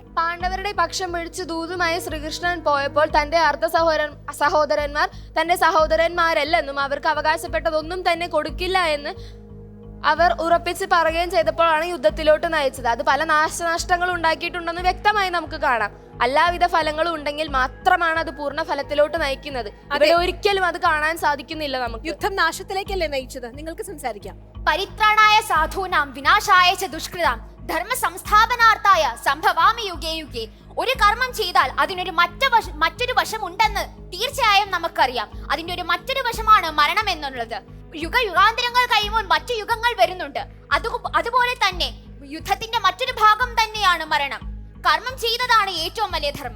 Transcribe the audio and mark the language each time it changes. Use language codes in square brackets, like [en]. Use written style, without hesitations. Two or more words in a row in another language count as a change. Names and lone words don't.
[ml] പാണ്ഡവരുടെ പക്ഷം പിടിച്ച് ദൂതുമായി ശ്രീകൃഷ്ണൻ പോയപ്പോൾ തന്റെ സഹോദരന്മാർ തന്റെ സഹോദരന്മാരല്ലെന്നും അവർക്ക് അവകാശപ്പെട്ടതൊന്നും തന്നെ കൊടുക്കില്ല എന്ന് അവർ ഉറപ്പിച്ച് പറയുകയും ചെയ്തപ്പോഴാണ് യുദ്ധത്തിലോട്ട് നയിച്ചത്. അത് പല നാശനഷ്ടങ്ങൾ ഉണ്ടാക്കിയിട്ടുണ്ടെന്ന് വ്യക്തമായി നമുക്ക് കാണാം. എല്ലാവിധ ഫലങ്ങളും ഉണ്ടെങ്കിൽ മാത്രമാണ് അത് പൂർണ്ണ ഫലത്തിലോട്ട് നയിക്കുന്നത്. അവിടെ ഒരിക്കലും അത് കാണാൻ സാധിക്കുന്നില്ല നമുക്ക്. യുദ്ധം നാശത്തിലേക്കല്ലേ നയിച്ചത്? നിങ്ങൾക്ക് സംസാരിക്കാം. [sa] परित्राणाय साधूनां विनाशाय च दुष्कृतां धर्म संस्थापनार्थाय सम्भवामि युगे युगे. [ml] ഒരു കർമ്മം ചെയ്താൽ അതിനൊരു മറ്റൊരു വശം ഉണ്ടെന്ന് തീർച്ചയായും നമുക്കറിയാം. അതിന്റെ ഒരു മറ്റൊരു വശമാണ് മരണം എന്നുള്ളത്. യുഗാന്തരങ്ങൾ കഴിയുമ്പോൾ മറ്റു യുഗങ്ങൾ വരുന്നുണ്ട്. അതുപോലെ തന്നെ യുദ്ധത്തിന്റെ മറ്റൊരു ഭാഗം തന്നെയാണ് മരണം. കർമ്മം ചെയ്തതാണ് ഏറ്റവും വലിയ ധർമ്മം.